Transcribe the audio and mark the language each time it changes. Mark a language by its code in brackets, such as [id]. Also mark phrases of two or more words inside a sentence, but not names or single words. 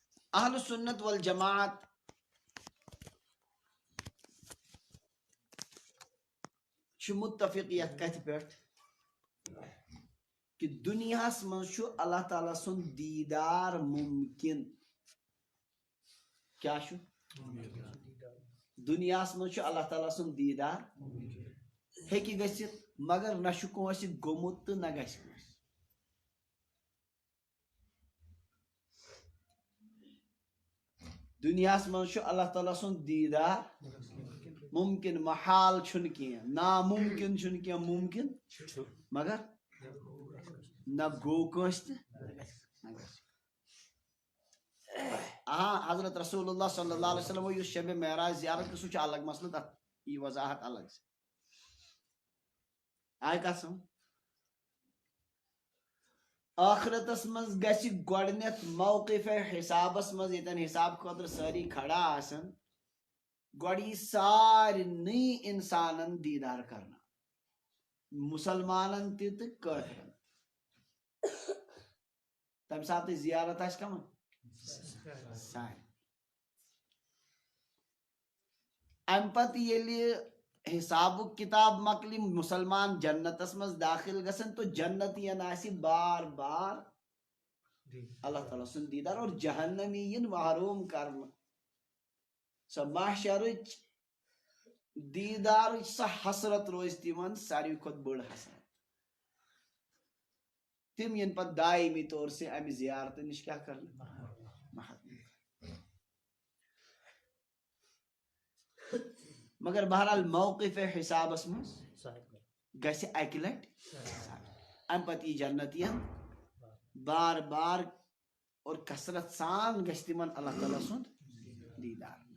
[ks] اہل سنت والجماعت چھ متفق یتھ کتھ پہ کہ دنیاہس مز اللہ تعالیٰ سن دیدار ممکن. کیا دنیاہس مز اللہ تعالیٰ سن دیدار ہیکہ گژھتھ مگر نہ کٲنٛسہِ گوٚمُت تہٕ نہ گژھِ کٲنٛسہِ. دنیاہس مز اللہ تعالیٰ سن دیدار ممکن محال چھُنہٕ کینٛہہ ناممکن چھُنہٕ کینٛہہ ممکن مگر نہ گوٚو کٲنٛسہِ تہٕ نہ گژھِ. حضرت رسول اللہ صلی اللہ علیہ وسلم یُس شب معراج زیارت سُہ چھُ الگ مسلہٕ تتھ یی وضاحت [ur] الگ سے. [ks] آے کتھ سمجھ؟ آخرتس مز گژھِ گۄڈنیتھ موقف حسابس مز ییٚتٮ۪ن حساب خٲطرٕ سٲری کھڑا آسن گۄڈٕ یی سارنٕے انسانن دیدار کرنا مسلمانن تہِ تہٕ کٲفرن. تمہِ ساتہٕ زیارت آسہِ کمن سارنٕے. امہِ پتہٕ ییٚلہِ حسابُک کتاب مکلہِ مسلمان جنتس مز داخل گژھن تو جنتین آسہِ بار بار اللہ تعالیٰ سُنٛد دیدار اور جہنمی ین محروم کرنہٕ. سۄ محشرٕچ دیدارٕچ سۄ حسرت روزِ تِمن ساروی کھۄتہٕ بٔڑ حسرت. تِم ین پتہٕ دائمی [ur] طور سے [ks] امہِ زیارتہٕ نِش کیٛاہ کرنہٕ محروم. مگر بہرحال موقف حسابس مز گژھِ اکہِ لٹہِ امہِ پتہٕ یی جنتین بار بار اور کثرت سان گژھِ تِمن اللہ تعالیٰ سُنٛد دیدار.